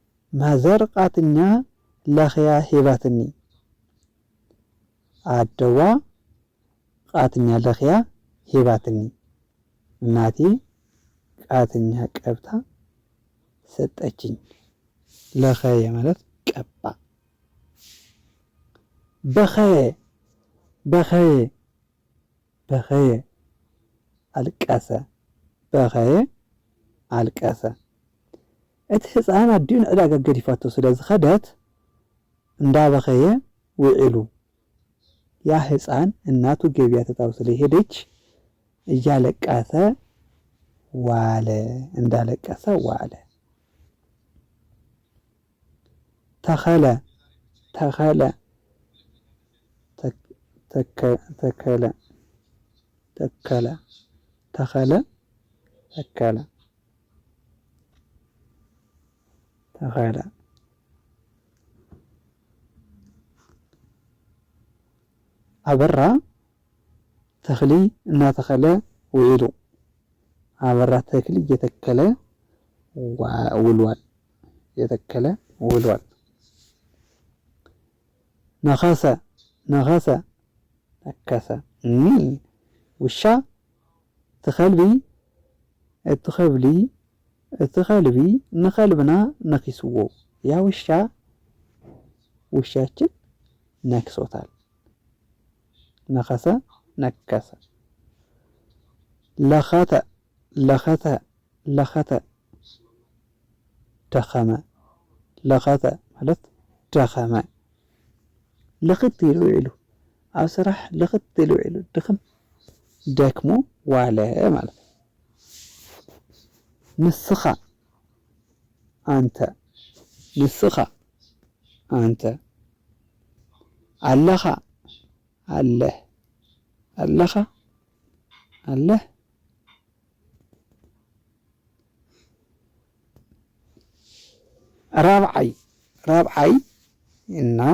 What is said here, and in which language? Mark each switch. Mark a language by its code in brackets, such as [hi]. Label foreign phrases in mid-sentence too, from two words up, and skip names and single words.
[ti] ማዘር ቃትኛ ለኸያ ሂባትኒ አደዋ ቃትኛ ለኸያ ሂባትኒ [am] እናቴ ቃትኛ ቀብታ ሰጠችኝ። ለኸየ ማለት ቀባ። በኸየ አልቀሰ። በኸየ አልቀሰ። [ti] እቲ ህፃን ኣዲኡ ንዕዳጋ ገዲፋቶ ስለ ዝኸደት እንዳበኸየ ውዒሉ። [am] ያ ህፃን እናቱ ገቢያ ትታው ስለሄደች እያለቀሰ ዋለ። እንዳለቀሰ ዋለ። ተኸለ ተኸለ ተከለ ተከለ ተኸለ ተከለ ተኸለ [ti] አበራ ተኽሊ እናተኸለ ውዒሉ። [am] አበራ ተክሊ እየተከለ ውሏል። እየተከለ ውሏል። ነኸሰ ነኸሰ ነከሰ። ውሻ ትኸልቢ [ti] እቲ ኸልቢ ንኸልብና ነኪስዎ። [am] ያ ውሻ ውሻችን ነክሶታል። ነኸሰ ነከሰ። ለኸተ ለኸተ ለኸተ ደኸመ። ለኸተ ማለት ደኸመ። [ti] ልኽት ኢሉ ውዒሉ። ኣብ ስራሕ ልኽት ኢሉ ውዒሉ [am] ድኽም ደክሞ ዋለ ማለት ነው። ንስኻ አንተ ንስኻ አንተ ኣለኻ ኣለህ ኣለኻ ኣለህ ራብዓይ እና